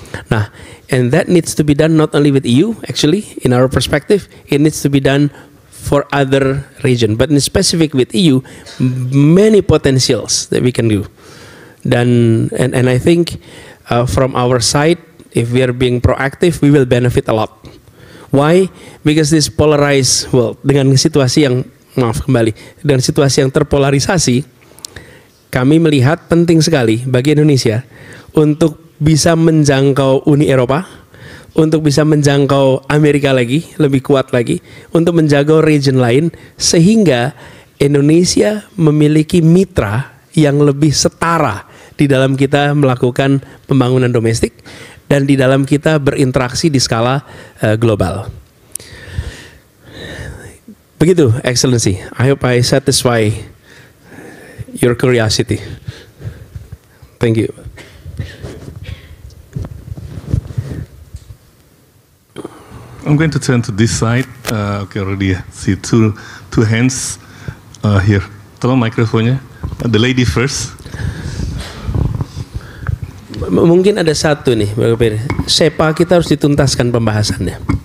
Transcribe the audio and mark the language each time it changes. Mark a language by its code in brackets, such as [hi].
[en] Nah, and that needs to be done not only with EU, actually, in our perspective, it needs to be done for other region. But in specific with EU, many potentials that we can do. And I think from our side, if we are being proactive, we will benefit a lot. Why? Because this polarized world, [id] dengan situasi yang, maaf kembali, dengan situasi yang terpolarisasi, kami melihat penting sekali bagi Indonesia untuk bisa menjangkau Uni Eropa, untuk bisa menjangkau Amerika lagi, lebih kuat lagi, untuk menjangkau region lain, sehingga Indonesia memiliki mitra yang lebih setara di dalam kita melakukan pembangunan domestik dan di dalam kita berinteraksi di skala global. Begitu, Excellency. [en] I hope I satisfy your curiosity. Thank you. I'm going to turn to this side. Okay, already see two hands here. [id] Tolong mikrofonnya. [en] The lady first. [id] Mungkin ada satu nih, SEPA kita harus dituntaskan pembahasannya.